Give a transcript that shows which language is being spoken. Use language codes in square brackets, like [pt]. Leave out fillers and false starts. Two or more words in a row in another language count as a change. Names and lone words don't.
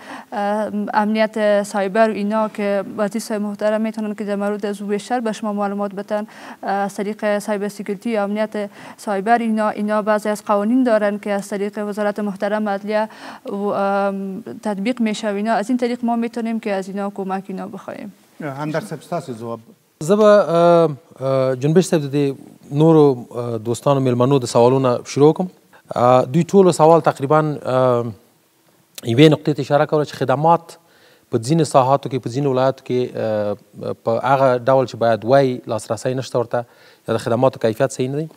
[fa] امنیت سایبر و اینا که وزیر محترم میتونن که در مورد از بیشتر به شما معلومات بدن از طریق [en] cyber security [fa] و امنیت سایبر اینا بعضی از قوانین دارن که از طریق وزارت محترم عدلیه تطبیق میشه و اینا از این طریق ما میتونیم که از اینا کمک اینا بخوایم. [ps] همدرد صاحب ستاسو جواب زه جنبش صاحب د نورو دوستانو میلمنو د سوالونه شروع کوم. دوی ټولو سوال تقریبا یوې نقطې ته اشاره کوله چې خدمات په ځینې ساحاتو کې په ځینې ولایاتو کې په هغه ډول چې باید وای لاسرسی نشته ورته یا د خدماتو کیفیت صحیح نه دی.